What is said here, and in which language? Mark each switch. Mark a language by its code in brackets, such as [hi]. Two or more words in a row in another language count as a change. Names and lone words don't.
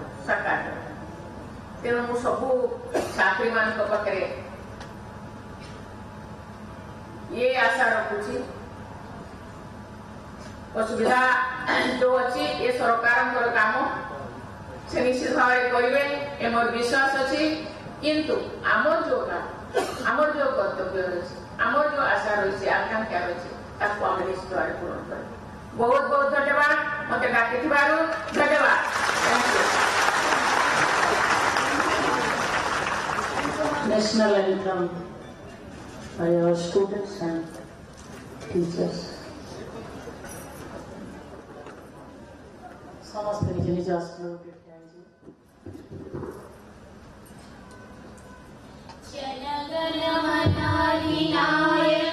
[or] ତେଣୁ ମୁଁ ସବୁ ଛାତ୍ରୀମାନଙ୍କ ପାଖରେ ଇଏ ଆଶା ରଖୁଛି, ଅସୁବିଧା ଯୋଉ ଅଛି ଏ ସରକାରଙ୍କର କାମ ସେ ନିଶ୍ଚିତ ଭାବରେ କରିବେ, ଏ ମୋର ବିଶ୍ୱାସ ଅଛି। କିନ୍ତୁ ଆମର ଯୋଉ କର୍ତ୍ତବ୍ୟ ରହିଛି, ଆମର ଯୋଉ ଆଶା ରହିଛି, ଆକାଂକ୍ଷା ରହିଛି, ତାକୁ ଆମେ ନିଶ୍ଚିତ ଭାବରେ ପୂରଣ କରିବୁ। ବହୁତ ବହୁତ ଧନ୍ୟବାଦ ମତେ ଡାକିଥିବାରୁ। ଧନ୍ୟବାଦ। [en] National anthem by our students and teachers. [or] ସମସ୍ତେ ନିଜ ନିଜ ଆସନକୁ [bn] জন গণ মন অধিনায়ক